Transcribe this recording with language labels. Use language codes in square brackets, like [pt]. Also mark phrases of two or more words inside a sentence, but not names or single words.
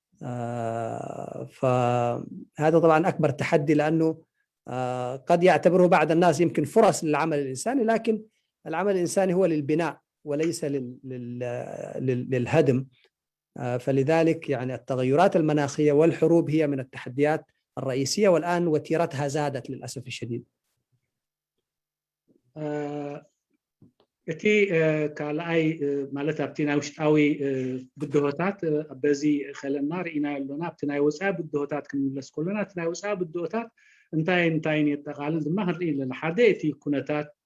[ar] فهذا طبعا أكبر تحدي، لأنه قد يعتبره بعض الناس يمكن فرص للعمل الإنساني، لكن العمل الإنساني هو للبناء وليس للهدم. فلذلك يعني التغيرات المناخية والحروب هي من التحديات الرئيسية، والآن وتيرتها زادت للأسف الشديد. [ti] እቲ ካልኣይ ማለት ኣብቲ ናይ ውሽጣዊ ብድሆታት በዚ ከለና ርኢና ኣለና። ኣብቲ ናይ ወፃኢ ብድሆታት ክንምለስ ከለና እቲ ናይ ወፃኢ ብድሆታት እንታይን የጠቃልል ድማ ክንርኢ ኣለና። ሓደ እቲ ኩነታት